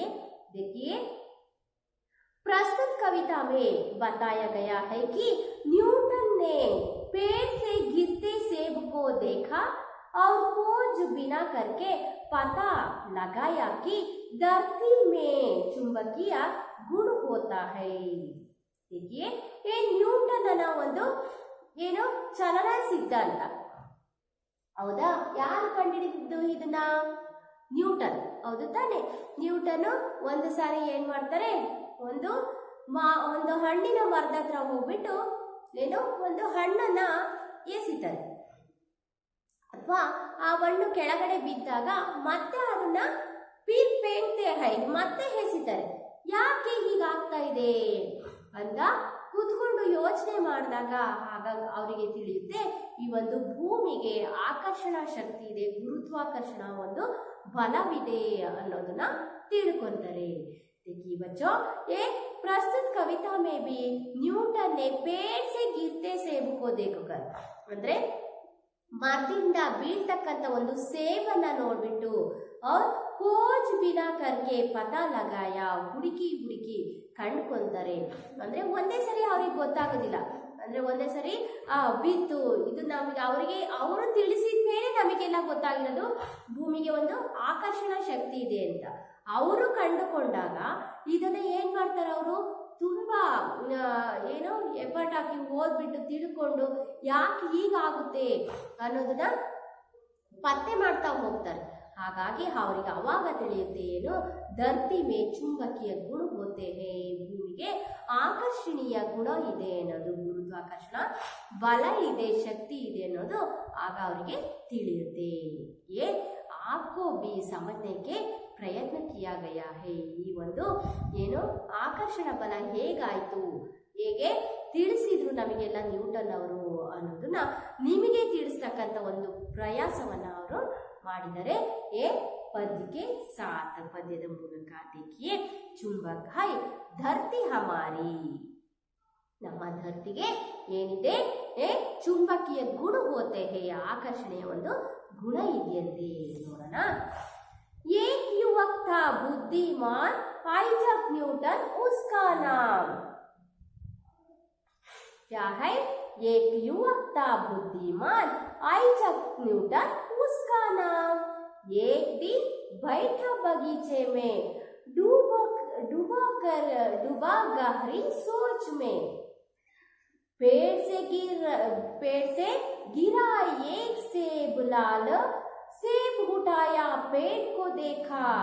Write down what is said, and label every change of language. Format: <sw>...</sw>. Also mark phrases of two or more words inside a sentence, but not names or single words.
<hi>देखिए प्रस्तुत कविता में बताया गया है कि न्यूटन ने पेड़ से गिरते सेब को देखा और खोज बिना करके पता लगाया कि धरती में चुंबकीय गुण होता है। देखिए ये</hi> <kn>न्यूटन ಅನ್ನೋ ಒಂದು ಏನು ಚಲನ ಸಿದ್ಧಾಂತ, ಹೌದಾ. ಯಾರು ಕಂಡುಹಿಡಿದಿದ್ದು ಇದನ್ನ? ನ್ಯೂಟನ್, ಹೌದು ತಾನೆ. ನ್ಯೂಟನ್ ಒಂದು ಸಾರಿ ಏನ್ ಮಾಡ್ತಾರೆ, ಒಂದು ಹಣ್ಣಿನ ಮರದ ಹತ್ರ ಹೋಗ್ಬಿಟ್ಟು ಏನೋ ಒಂದು ಹಣ್ಣನ್ನ ಎಸಿತಾರೆ, ಅಥವಾ ಆ ಹಣ್ಣು ಕೆಳಗಡೆ ಬಿದ್ದಾಗ ಮತ್ತೆ ಅದನ್ನ</kn> <hi>फिर फेंकते हैं</hi> <kn>ಮತ್ತೆ ಎಸಿತಾರೆ. ಯಾಕೆ ಹೀಗಾಗ್ತಾ ಇದೆ ಅಂತ ಕೂತ್ಕೊಂಡು ಯೋಚನೆ ಮಾಡಿದಾಗ ಆಗ ಅವರಿಗೆ ತಿಳಿಯುತ್ತೆ, ಈ ಒಂದು ಭೂಮಿಗೆ ಆಕರ್ಷಣಾ ಶಕ್ತಿ ಇದೆ, ಗುರುತ್ವಾಕರ್ಷಣ ಒಂದು ಬಲವಿದೆ ಅನ್ನೋದನ್ನ ತಿಳ್ಕೊಂತಾರೆ।</kn> <hi>देखिए बच्चों, ये प्रस्तुत कविता में भी न्यूटन ने पेड़ से गिरते सेब को देखकर,</hi> <kn>ಅಂದ್ರೆ ಮರದಿಂದ ಬೀಳ್ತಕ್ಕಂತ ಒಂದು ಸೇಬನ್ನ ನೋಡ್ಬಿಟ್ಟು</kn> <hi>और खोज बिना करके पता लगाया,</hi> <kn>ಹುಡುಕಿ ಕಂಡುಕೊಂತಾರೆ। ಅಂದ್ರೆ ಒಂದೇ ಸರಿ ಅವ್ರಿಗೆ ಗೊತ್ತಾಗೋದಿಲ್ಲ, ಅಂದ್ರೆ ಒಂದೇ ಸರಿ ಬಿತ್ತು ಇದು ನಮಗೆ ಅವರು ತಿಳಿಸಿದ ಮೇಲೆ ನಮಗೆಲ್ಲ ಗೊತ್ತಾಗಿರೋದು ಭೂಮಿಗೆ ಒಂದು ಆಕರ್ಷಣಾ ಶಕ್ತಿ ಇದೆ ಅಂತ। ಅವರು ಕಂಡುಕೊಂಡಾಗ ಇದನ್ನ ಏನ್ ಮಾಡ್ತಾರೆ, ಅವರು ತುಂಬಾ ಏನೋ ಎಫರ್ಟ್ ಹಾಕಿ ಓದ್ಬಿಟ್ಟು ತಿಳ್ಕೊಂಡು ಯಾಕೆ ಹೀಗಾಗುತ್ತೆ ಅನ್ನೋದನ್ನ ಪತ್ತೆ ಮಾಡ್ತಾ ಹೋಗ್ತಾರೆ। ಹಾಗಾಗಿ ಅವರಿಗೆ ಅವಾಗ ತಿಳಿಯುತ್ತೆ ಏನು,</kn> <hi>धरती में चुंबकीय गुण होते हैं,</hi> <kn>ಭೂಮಿಗೆ ಆಕರ್ಷಣೀಯ ಗುಣ ಇದೆ ಅನ್ನೋದು, ಗುರುತ್ವಾಕರ್ಷಣ ಬಲ ಇದೆ, ಶಕ್ತಿ ಇದೆ ಅನ್ನೋದು ಆಗ ಅವರಿಗೆ ತಿಳಿಯುತ್ತೆ।</kn> <hi>ये आपको भी समझने के ಪ್ರಯತ್ನ किया गया है।</hi> <kn>ಈ ಒಂದು ಏನು ಆಕರ್ಷಣ ಬಲ ಹೇಗಾಯ್ತು, ಹೇಗೆ ತಿಳಿಸಿದ್ರು ನಮಗೆಲ್ಲ ನ್ಯೂಟನ್ ಅವರು ಅನ್ನೋದನ್ನ ನಿಮಗೆ ತಿಳಿಸ್ತಕ್ಕಂಥ ಒಂದು ಪ್ರಯಾಸವನ್ನ ಅವರು ಮಾಡಿದರೆ। ಏ ಪದ್ಯಕ್ಕೆ ಸಾತ್ ಪದ್ಯದ ಮೂಲಕ</kn> <hi>देखिए चुंबक है धरती हमारी,</hi> <kn>ನಮ್ಮ ಧರ್ತಿಗೆ ಏನಿದೆ</kn> <hi>चुंबकीय गुण होते हैं,</hi> <kn>ಆಕರ್ಷಣೆಯ ಒಂದು ಗುಣ ಇದೆಯಂತೆ, ನೋಡೋಣ।</kn> <hi>एक युवक था बुद्धिमान आइजैक न्यूटन उसका नाम, क्या है? एक युवक था बुद्धिमान आइजैक न्यूटन उसका नाम। एक दिन बैठा बगीचे में डूबा गहरी सोच में, पेड़ से गिरा एक सेब लाल, सेब उठाया पेड़ को</hi>